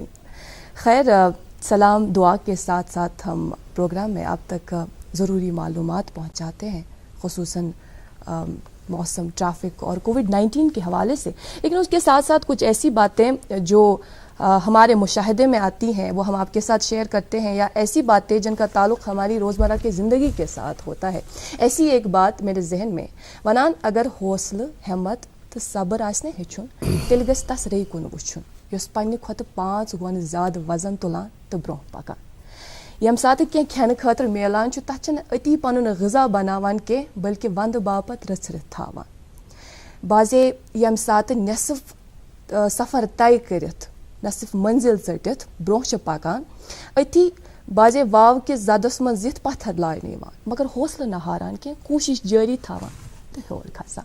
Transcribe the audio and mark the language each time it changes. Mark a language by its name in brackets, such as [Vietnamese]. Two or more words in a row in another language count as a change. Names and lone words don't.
[Urdu] خیر سلام دعا کے ساتھ ساتھ ہم پروگرام میں آپ تک ضروری معلومات پہنچاتے ہیں خصوصاً موسم ٹریفک اور کووڈ-19 کے حوالے سے لیکن اس کے ساتھ ساتھ کچھ ایسی باتیں جو ہمارے مشاہدے میں آتی ہیں وہ ہم آپ کے ساتھ شیئر کرتے ہیں یا ایسی باتیں جن کا تعلق ہماری روزمرہ کی زندگی کے ساتھ ہوتا ہے. ایسی ایک بات میرے ذہن میں [Kashmiri] ونان اگر حوصلہ ہمت تو صبر آسنے ہیچھن تیل گژھِ تس ری کن وچھن یس پنہ کھۄتہٕ 5 گُن زیادٕ وزن تُلان تہٕ برونٛہہ پکان. ییٚمہِ ساتہٕ کینٛہہ کھٮ۪نہٕ خٲطرٕ میلان چھُ تتھ چھنہٕ أتی پنُن غذا بناوان کینٛہہ بلکہِ ونٛدٕ باپتھ رٔژھرِتھ تھاوان. بعضے ییٚمہِ ساتہٕ نٮ۪صف سفر طے کٔرِتھ نصف منزل ژٔٹِتھ برونٛہہ چھِ پکان أتھی بعضے واو کِس زدس منٛز یِتھ پتھر لاینہٕ یِوان مگر حوصلہٕ نہ ہاران کینٛہہ کوٗشش جٲری تھاوان تہٕ ہیوٚر کھسان.